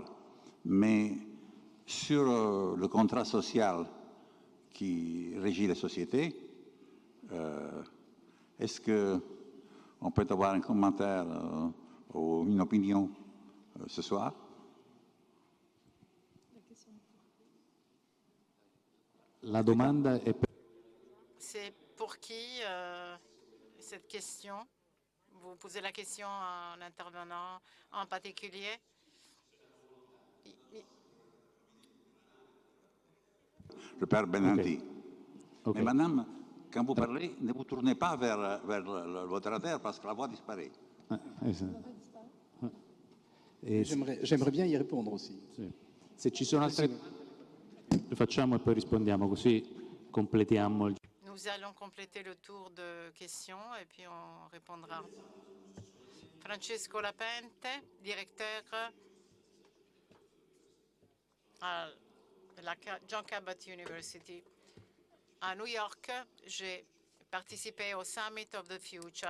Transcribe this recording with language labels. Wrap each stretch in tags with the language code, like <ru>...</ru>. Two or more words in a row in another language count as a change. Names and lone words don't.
<fr>Mais sur le contrat social qui régit les sociétés, est-ce qu'on peut avoir un commentaire ou une opinion ce soir?</fr> <it>La domanda è per...</it> <fr>C'est pour qui cette question? Vous posez la question à un intervenant en particulier? Le père Benanti. Okay. Mais madame, quand vous parlez, ne vous tournez pas vers le modérateur parce que la voix disparaît. J'aimerais bien y répondre aussi.</fr> <it>Sì. Se ci sono altre... Le facciamo e poi rispondiamo, così completiamo il...</it> <fr>Nous allons compléter le tour de questions et puis on répondra. Francesco Lapente, directeur à la John Cabot University. À New York, j'ai participé au Summit of the Future.</fr>